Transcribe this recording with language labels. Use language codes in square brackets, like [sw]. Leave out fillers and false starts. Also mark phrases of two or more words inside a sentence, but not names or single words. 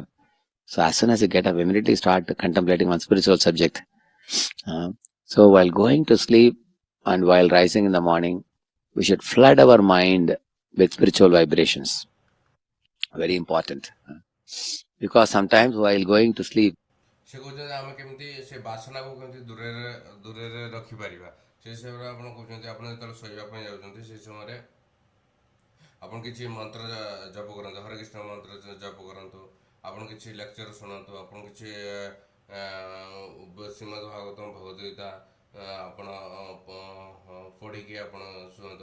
[en] So as soon as you get up, immediately start contemplating on spiritual subject. So while going to sleep and while rising in the morning, we should flood our mind with spiritual vibrations. Very important. Because sometimes while going to sleep, [or] ସେ କହୁଛନ୍ତି ଆମେ କେମିତି ସେ ବାସନାକୁ କେମିତି ଦୂରରେ ରଖିପାରିବା, ସେ ହିସାବରେ ଆପଣ କହୁଛନ୍ତି ଆପଣ ଯେତେବେଳେ ଶୋଇବା ପାଇଁ ଯାଉଛନ୍ତି ସେ ସମୟରେ ଆପଣ କିଛି ମନ୍ତ୍ର ଜପ କରନ୍ତୁ, ହରେ କୃଷ୍ଣ ମନ୍ତ୍ର ଜପ କରନ୍ତୁ, ଆପଣ କିଛି ଲେକ୍ଚର ଶୁଣନ୍ତୁ, ଆପଣ କିଛି ଶ୍ରୀମଦ୍ ଭାଗବତମ ଭଗବଦ୍ଗୀତା ଆପଣ ପଢ଼ିକି ଆପଣ ଶୁଣନ୍ତୁ।